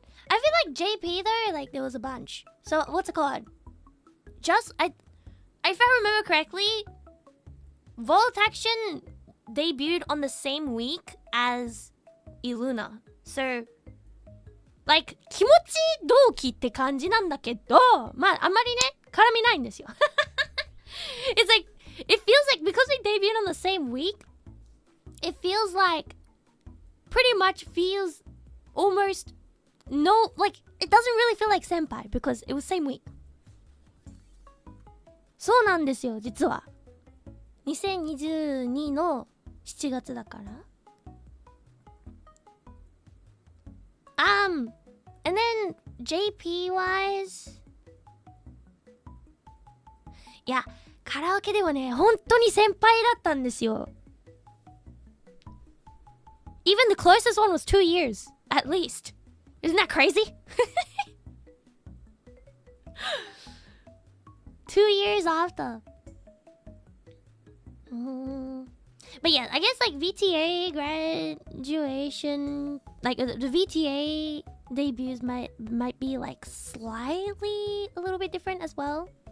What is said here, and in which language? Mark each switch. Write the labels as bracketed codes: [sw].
[en] I feel like JP though, like there was a bunch. So what's it called? If I remember correctly, Volt Action debuted on the same week as ILUNA. So like [ja] 気持ち同期って感じなんだけど、まああんまりね絡みないんですよ。 [en] It's like it feels like because we debuted on the same week, it feels like pretty much feels almost no, like it doesn't really feel like senpai because it was same week. [ja] そうなんですよ実は。2022の7月だから。 [en] And then JP wise, [ja] いやカラオケではね本当に先輩だったんですよ。 [en] Even the closest one was 2 years at least. Isn't that crazy? 2 years after. But yeah, I guess like VTA graduation, like the VTA debuts might be like slightly a little bit different as well.